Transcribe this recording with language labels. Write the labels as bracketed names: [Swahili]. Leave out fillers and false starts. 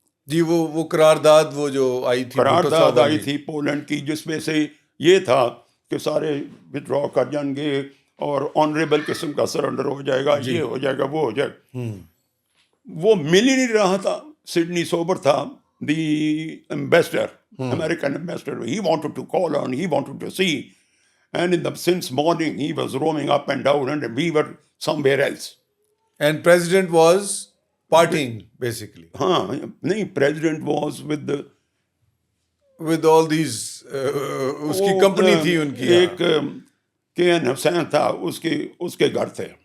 [Urdu] جی وہ قرارداد وہ جو آئی تھی، قرارداد آئی تھی پولینڈ کی، جس میں سے یہ تھا کہ سارے ودرا کر جائیں گے اور آنریبل قسم کا سرنڈر ہو جائے گا، یہ ہو جائے گا، وہ ہو جائے گا. وہ مل ہی نہیں رہا تھا. سڈنی سوبر تھا، [English] the ambassador, American ambassador, he wanted to call on, he wanted to see. And since morning, he was roaming up and down, and we were somewhere else. And president was partying, basically, [Urdu] ہاں نہیں, [English] president was with the with all these, [Urdu] اس کی company تھی ان کی. ایک کے N حسین تھا, اس کے گھر تھے.